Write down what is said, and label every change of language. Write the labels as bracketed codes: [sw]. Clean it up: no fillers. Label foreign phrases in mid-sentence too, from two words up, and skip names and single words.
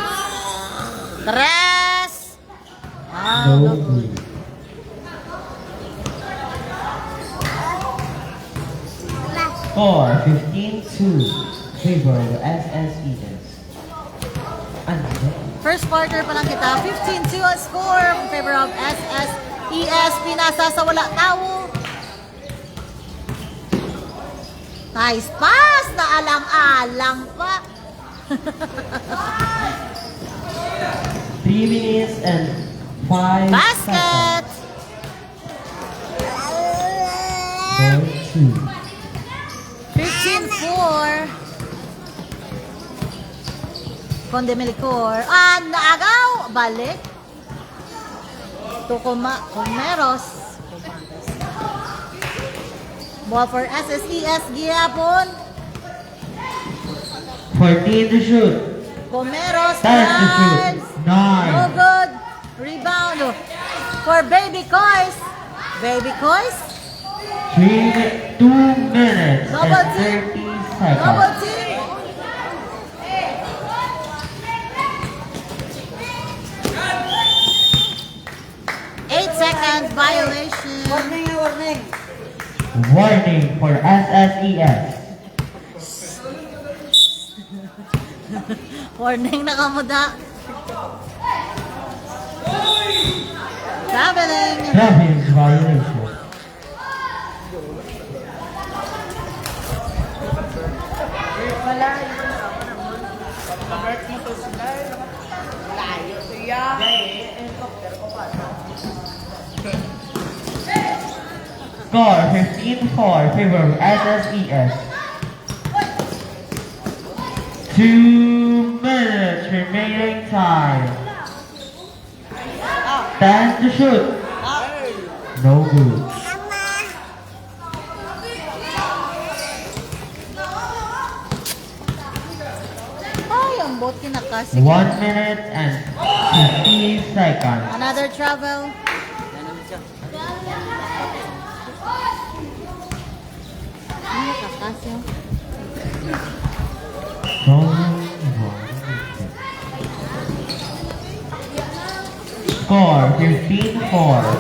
[hil] Tres. [en] No No. good. Score 15-2. Favor of SSES. First quarter [hil] pa lang kita. [en] 15-2 ang score in favor of SSES. [hil] Pinasa sa wala tao. [en] Nice pass. [hil] Naalang-alang pa. [en] 3 minutes and 5 Basket. seconds. Ball 2. 15-4. Conde Melicor. [hil] Ah, naagaw. Balik. Comeros. [en] Ball for SSES. Gihapon. 14 to shoot. Comeros. Time to shoot. Drives. 9. No good. Rebound for Baby Coys. Baby Coys. 2 minutes Double and team. 30 Double seconds. team. 8 seconds violation. Warning, warning. Warning for SSES. [hil] Warning na kamuda. [en] Traveling. Travis violation. [hil] Layo siya. [en] Score 15-4. Favor of SSES. 2 minutes remaining time. 10 to shoot. No good. [hil] Ay, ang bot kinakasig. [en] 1 minute and 50 seconds. Another travel. [hil] Ay, nakakasig. [en] Score 15-4.